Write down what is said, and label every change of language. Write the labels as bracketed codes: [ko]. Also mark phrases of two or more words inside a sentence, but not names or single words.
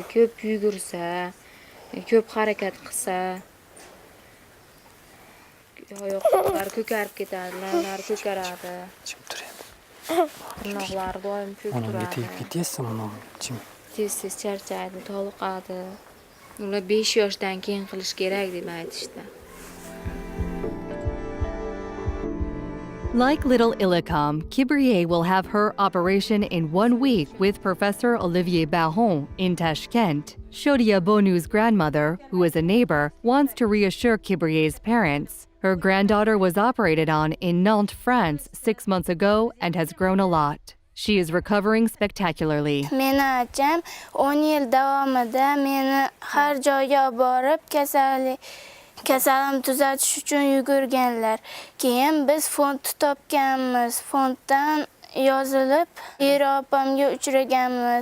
[uz] Ko'p yugursa, ko'p harakat qilsa, oyoqlari ko'karib ketadi, lavlari ko'karadi. Tirnoqlari doim ko'k turadi. Tez-tez charchaydi, toliqadi. Ular 5 yoshdan keyin qilish kerak deb aytishdi. [en] Like little Illicum, Kibriye will have her operation in 1 week with Professor Olivier Bahon in Tashkent. Shodia Bonu's grandmother, who is a neighbor, wants to reassure Kibriye's parents. Her granddaughter was operated on in Nantes, France 6 months ago and has grown a lot. She is recovering spectacularly. [uz] Meni acham 10 yil davomida meni har joyga borib kasalim tuzatish uchun yugurganlar. Keyin biz fond topganmiz. Fonddan yozilib Yevropamga uchraganmiz.